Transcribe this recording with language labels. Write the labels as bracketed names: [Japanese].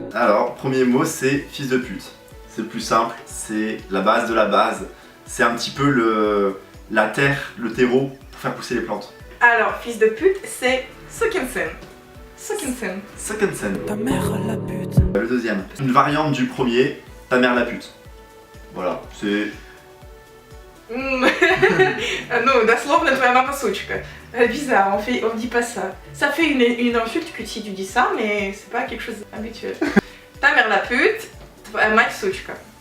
[French] Alors, premier mot, c'est fils de pute. C'est le plus simple, c'est la base de la base. C'est un petit peu la terre, le terreau pour faire pousser les plantes. Alors, fils de pute, c'est Sukinsen. Sukinsen. Second Ta mère la pute. Le deuxième, une variante du premier, ta mère la pute. Voilà, c'est... [Russian] Ну, дословно, твоя мама сучка. [French] Bizarre, on dit pas ça. Ça fait une insulte que si tu dis ça, mais c'est pas quelque chose d'habituel. Ta mère la pute, [Russian] твоя мать сучка.